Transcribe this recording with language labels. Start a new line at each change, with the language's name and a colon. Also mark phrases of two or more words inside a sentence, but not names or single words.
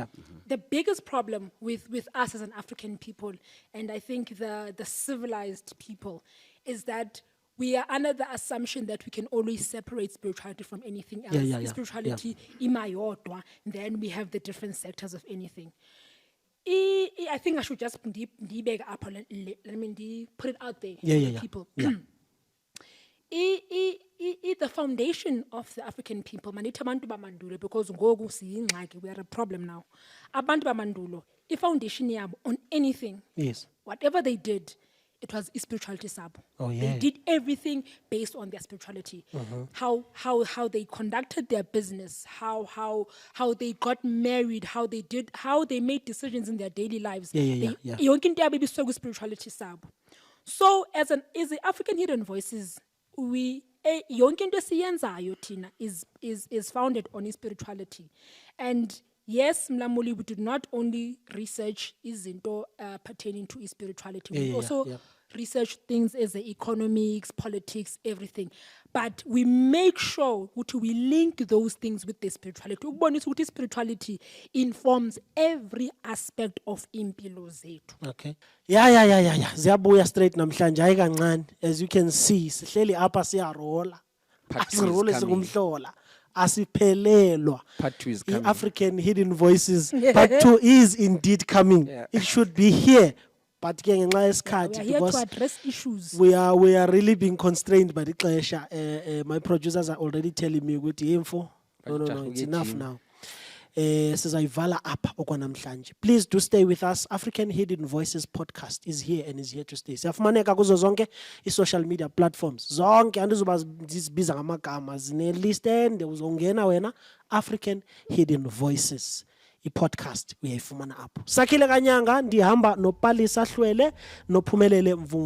English: The biggest problem with us as an African people, and I think the civilized people, is that we are under the assumption that we can always separate spirituality from anything else. Spirituality, imayodwa, then we have the different sectors of anything. I think I should just put it out there for people. The foundation of the African people,
Xhosa: manita abantu bamandulo, because ngoku siyingxaki,
English: we are a problem now.
Xhosa: Abantu bamandulo,
English: the foundation yabo on anything, whatever they did, it was spirituality sabo. They did everything based on their spirituality. How they conducted their business, how they got married, how they made decisions in their daily lives.
Xhosa: Yonke into yabo ibiswe spirituality sabo.
English: So as the African Hidden Voices, we
Xhosa: yonke into esiyenzayo thina
English: is founded on spirituality, and yes, Mlamuli, we did not only research izinto pertaining to spirituality. We also research things as the economics, politics, everything. But we make sure that we link those things with the spirituality.
Zulu: Ukubonisa ukuthi
English: spirituality informs every aspect of
Zulu: impilo zethu.
English: Okay. Yeah.
Xhosa: Ziyabuya straight namhlanje hayi kancane.
English: As you can see,
Xhosa: sihleli apha siyarola. Asirole sikumhlola. Asiphelelwa.
English: Part 2 is coming. African Hidden Voices Part 2 is indeed coming. Yeah. It should be here. But
Xhosa: ke ngenxa
English: We
Zulu: yesikhathi
English: are here to because address issues. we are really being constrained by the ixesha. My producers are already telling me ukuthi info. No, it's enough now.
Xhosa: Sizayivala apha okwanamhlanje.
English: Please do stay with us. African Hidden Voices podcast is here and is here to stay.
Xhosa: Siyafumaneka kuzo zonke i-
English: social media platforms.
Xhosa: Zonke andizoba zibiza ngamagama zine list ende uzongena wena African Hidden Voices. I-podcast uyayifumana apho. Sakhile Kanyanga ndihamba noPalisa Hlwele noPhumelele Mvumvu.